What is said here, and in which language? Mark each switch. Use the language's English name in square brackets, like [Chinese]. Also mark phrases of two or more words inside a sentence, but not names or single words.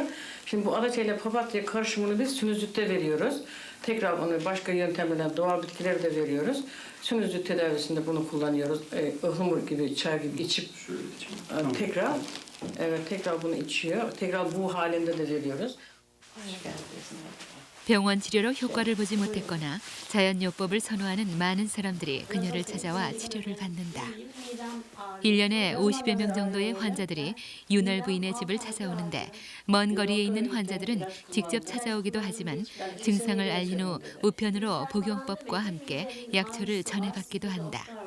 [Turkish] Şimdi bu adaçayı ile papatya karışımını biz sinüzitte veriyoruz. Tekrar onu başka yöntemlerle doğal bitkileri de veriyoruz. Sinüzit tedavisinde bunu kullanıyoruz. Ihlamur gibi, çay gibi içip tekrar bunu içiyor. Tekrar bu halinde de veriyoruz. Hoş geldiniz. [Korean] 병원 치료로 효과를 보지 못했거나 자연요법을 선호하는 많은 사람들이 그녀를 찾아와 치료를 받는다. 1년에 50여 명 정도의 환자들이 윤월 부인의 집을 찾아오는데 먼 거리에 있는 환자들은 직접 찾아오기도 하지만 증상을 알린 후 우편으로 복용법과 함께 약초를 전해받기도 한다.